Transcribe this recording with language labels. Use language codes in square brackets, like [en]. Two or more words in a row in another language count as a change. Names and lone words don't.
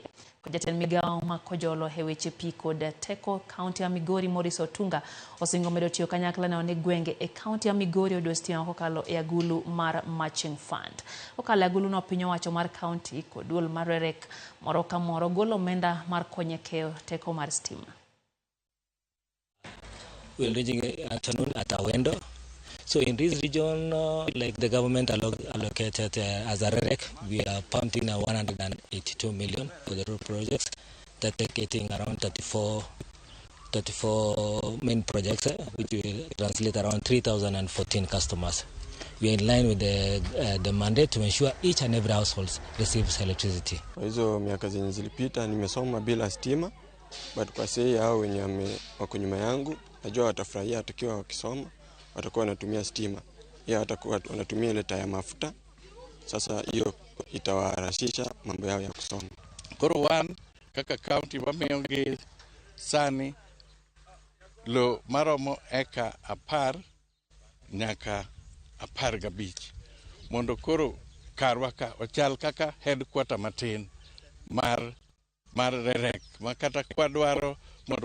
[luo] Jatend migao ma kojolo e weche pi kod teko kaunti ya Migori Morris Otunga osingo medo tiyo kanyakla ne gwenge e kaunti ya Migori odo stima kokalo e agulu mar [en] matching fund. [luo] Okalo agulu no piny owacho mar kaunti kod duol mar Rerek moro ka moro golo omenda mar konyo keyo teko mar stima. [en] We're reaching afternoon at Awendo. So in this region, like the government allocated as a REREC, we are pumping 182 million for the road projects. That getting around 34 main projects, which will translate around 3,014 customers. We are in line with the mandate to ensure each and every household receives electricity. [sw] Hizo miaka zenye zilipita nimesoma bila stima, but kwa sasa hao wenye wako nyuma yangu najua watafurahia tukiwa wakisoma, watakuwa wanatumia stima. Yeye watakuwa wanatumia ile taa ya mafuta. Sasa hiyo itawarahisisha mambo yao ya kusoma. [luo] Koro wan kaka county wamiyogi sani lo maromo eka 10 nyaka 15 mondo koro karwa ka ochal kaka headquarter matin mar rerek makata kwadwaro mondo